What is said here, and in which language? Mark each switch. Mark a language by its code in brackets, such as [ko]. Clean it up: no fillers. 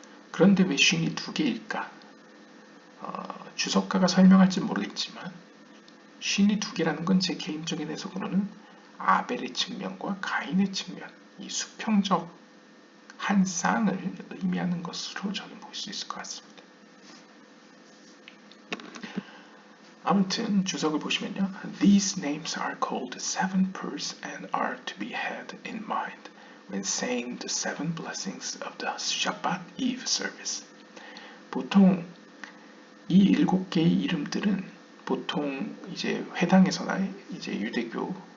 [ko] 그런데 왜 쉰이 2개일까? 주석가가 설명할지 모르겠지만 쉰이 2개라는 건 제 개인적인 해석으로는 아벨의 측면과 가인의 측면, 이 수평적 한 쌍을 의미하는 것으로 저는 볼 수 있을 것 같습니다. 아무튼 주석을 보시면요. [en] These names are called seven pearls and are to be had in mind when saying the seven blessings of the Shabbat Eve service. [ko] 보통 이 7개의 이름들은 보통 이제 회당에서나 이제 유대교